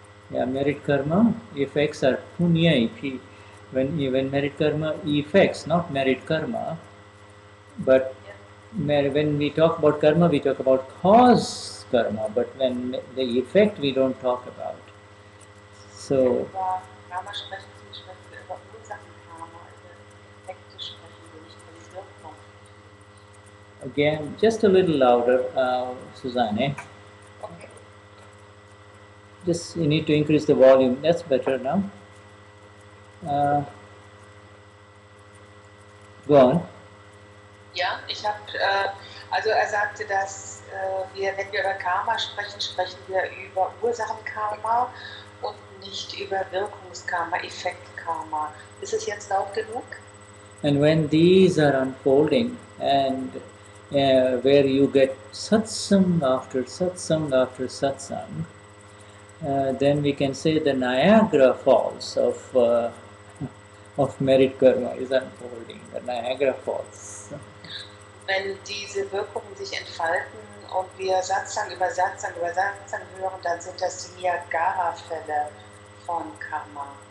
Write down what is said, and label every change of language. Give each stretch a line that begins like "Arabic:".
English: yeah, merit karma effects are punya. When merit karma effects, not merit karma, but when we talk about karma, we talk about cause karma, but when the effect we don't talk about. So
German: Über Karma sprechen Sie über Ursachenkarma, über Effekte sprechen wir nicht über die Wirkung.
English: again, just a little louder, Suzanne. Okay. Just you need to increase the volume. That's better now. Go on.
German: Ja, ich habe, also er sagte, dass wenn wir über Karma sprechen, sprechen wir über Ursachenkarma und nicht über Wirkungskarma, Effektkarma. Ist es jetzt laut genug?
English: And when these are unfolding, and where you get satsang after satsang after satsang, then we can say the Niagara Falls of merit karma is unfolding. The Niagara Falls.
German: Wenn diese Wirkungen sich entfalten und wir Satsang über Satsang über Satsang hören, dann sind das die Niagara-Fälle von Karma.